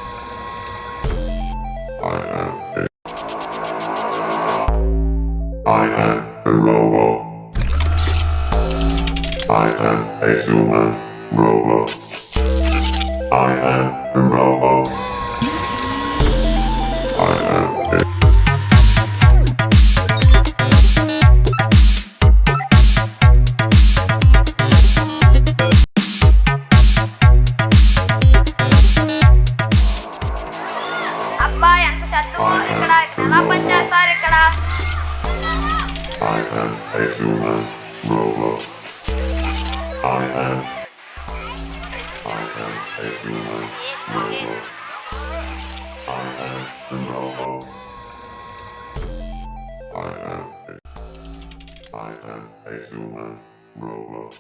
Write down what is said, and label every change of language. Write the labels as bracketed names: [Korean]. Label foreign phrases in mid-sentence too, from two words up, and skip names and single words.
[English] I am a robot. I am a human robot. I am a robot. I am a [Telugu] అబ్బా ఎంత శబ్దమో ఇక్కడ ఎలా పని చేస్తారు ఇక్కడ [English] I am a human robot. I am a human robot. I am a robot. I am a human robot.